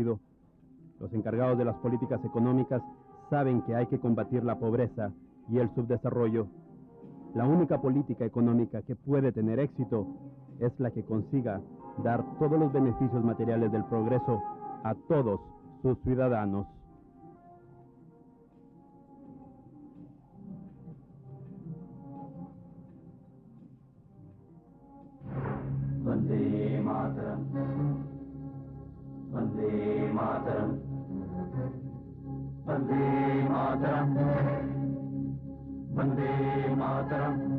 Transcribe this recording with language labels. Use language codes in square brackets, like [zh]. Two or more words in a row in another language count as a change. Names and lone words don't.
[es] Los encargados de las políticas económicas saben que hay que combatir la pobreza y el subdesarrollo. La única política económica que puede tener éxito es la que consiga dar todos los beneficios materiales del progreso a todos sus ciudadanos. [sa] Vande Mataram, Vande Mataram, Vande Mataram, Vande Mataram.